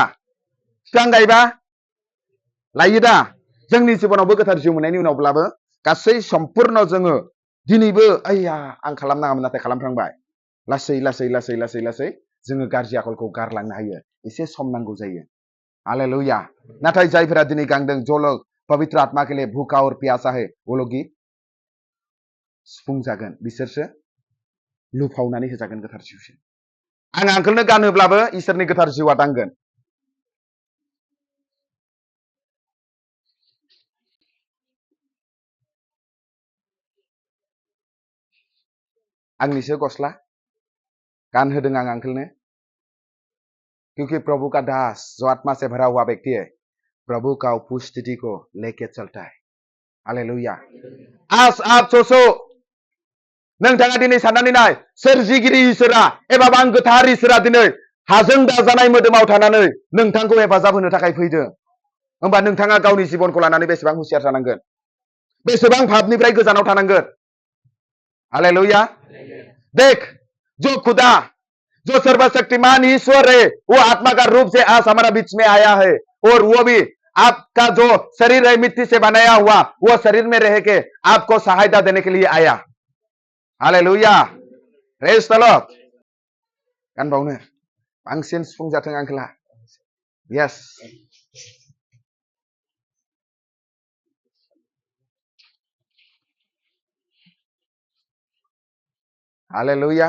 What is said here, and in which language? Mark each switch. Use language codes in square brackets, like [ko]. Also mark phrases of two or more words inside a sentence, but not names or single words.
[brx] बिफां गायबा लायो दा? जोंनि जिबनावबो गोथार जिउ मोननायनि उनावब्लाबो गासै सम्पुर्ण जोङो दिनैबो आइया आं खालामनाङामोन नाथाय खालामफ्रांबाय, लासै लासै लासै लासै लासै जोङो गाज्रि आखलखौ गारलांनो हायो। एसे सम नांगौ जायो। हालेलुया। नाथाय जायफोरा दिनै गांदों, [hi] जो लोग पवित्र आत्मा के लिए भूखा और प्यासा है, वो लोग [brx] सुफुंजागोन, बिसोरसो लुफावनानै होजागोन गोथार जिउसिम। आं आंखौनो गानोब्लाबो इसोरनि गोथार जिउआ दांगोन। आंनिसो गस्ला गानहोदों आं आंखौनो। [hi] क्योंकि प्रभु का दास जो आत्मा से भरा हुआ व्यक्ति है, प्रभु का उपस्थिति को लेके चलता है। हालेलुया। आज आप सोचो, [brx] नोंथाङा दिनै साननानै नाय, सोरजिगिरि इसोरा एबा आं गोथार इसोरा दिनै हाजों दाजानाय मोदोमाव थानानै नोंथांखौ हेफाजाब होनो थाखाय फैदों। होमबा नोंथाङा गावनि जिबनखौ लानानै बेसेबां हुसियार जानांगोन, बेसेबां पापनिफ्राय गोजानाव थानांगोन। हालेलुया। [hi] देख, जो खुदा, जो सर्वशक्तिमान ईश्वर है, वो आत्मा का रूप से आज हमारा बीच में आया है, और वो भी आपका जो शरीर है मिट्टी से बनाया हुआ, वो शरीर में रह के आपको सहायता देने के लिए आया। [en] हालेलुया। praise the Lord. [brx] गानबावनो बांसिन सुफुंजाथों आंखोला। [en] यस। हालेलुया।